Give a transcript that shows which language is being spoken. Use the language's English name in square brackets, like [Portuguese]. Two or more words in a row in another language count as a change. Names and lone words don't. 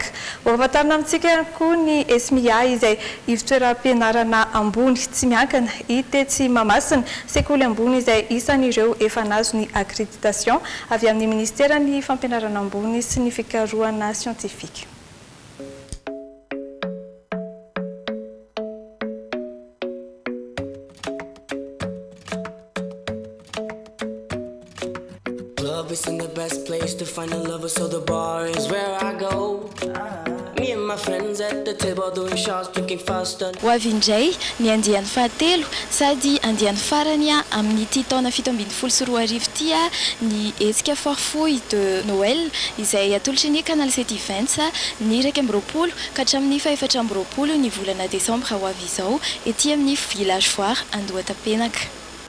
[Malagasy] Mampahafantarina amintsika ihany koa ny Esmia izay ivitoeram-pianarana ambony tsy miankina hita etsy Mamasina sekoly ambony izay isan'ireo efa nazo ny accréditation avy amin'ny ministera ny fampianarana ambony sy ny fikarohana siantifika. [English] Isn't the best place to find a lover, so the bar is where I go. Me and my friends at the table doing shots, drinking faster. [Malagasy] Ho avy indray ny andiany fahatelo sady andiany farany amin'ity taona 17 sy 2 arivo ity ny hetsika [French] foire de Noël [Malagasy] izay atolotry ny Canal 7 Events ny 2020 ka hatramin'ny 2020 ny volana Desambra ho avy izao ety amin'ny village foire Andohatapenaka.